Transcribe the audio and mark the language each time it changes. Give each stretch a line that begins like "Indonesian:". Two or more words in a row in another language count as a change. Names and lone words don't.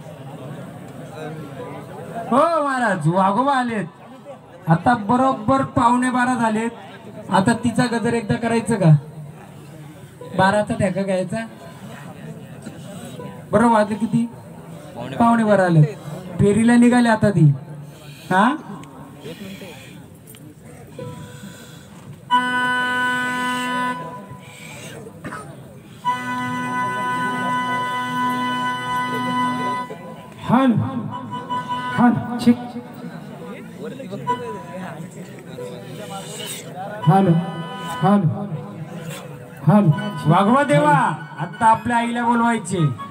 Marathi: हो महाराज वाघोबा आलेत आता बरोबर 11:15 झालेत आता तिचा गजर एकदा करायचं का 12चा ठेका घ्यायचा बरोबर वाजले किती 11:15 आले फेरीला निघाले आता ती हा हल हल चिक हल हल हल वाघवा देवा आता आपल्या आईला बोलवायचे